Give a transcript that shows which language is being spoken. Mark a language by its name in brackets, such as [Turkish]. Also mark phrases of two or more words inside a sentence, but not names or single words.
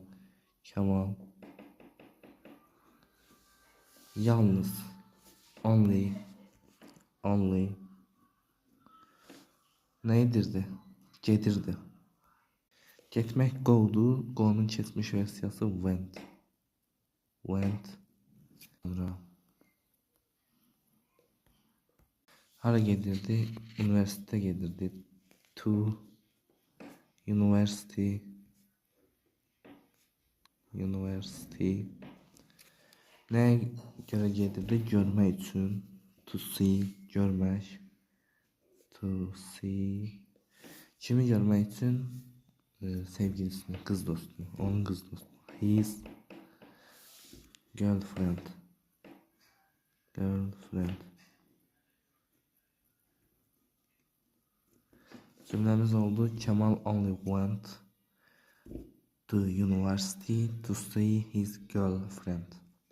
[Azerbaijani] Kemal yalnız only ne edirdi? Gedirdi. Getmək go'du. Go'nun keçmiş versiyası went. Sonra hara gedirdi? Üniversiteye gedirdi. [English] To university. [Azerbaijani] Neye göre gedirdi? Görmək üçün. [English] To see, görmək. To see. [Azerbaijani] Kimi görmək üçün? Sevgilisini, kız dostunu. Onun kız dostu. [English] His girlfriend. [Azerbaijani] Cümlemiz oldu. [English] Kemal only went to university to see his girlfriend.